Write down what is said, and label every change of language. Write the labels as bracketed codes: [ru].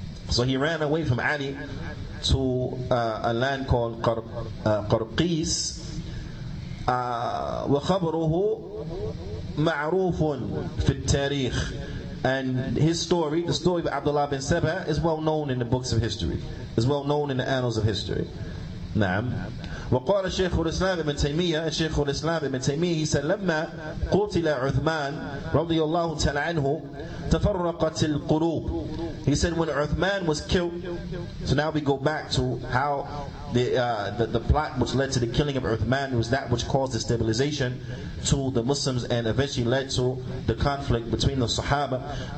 [en] So he ran away from Ali to a land called Qarqis. [ar] وخبره معروف في التاريخ. [en] And his story, the story of Abdullah bin Saba, is well known in the books of history. Is well known in the annals of history. [ar] نعم. وقال الشيخ الإسلام ابن تيمية, الشيخ الإسلام ابن تيمية, [en] he said [ar] لما قتل عثمان رضي الله تعالى عنه تفرقت القلوب. [en] He said when Uthman was killed, so now we go back to how the plot which led to the killing of Uthman was that which caused the stabilization to the Muslims and eventually led to the conflict between the Sahaba.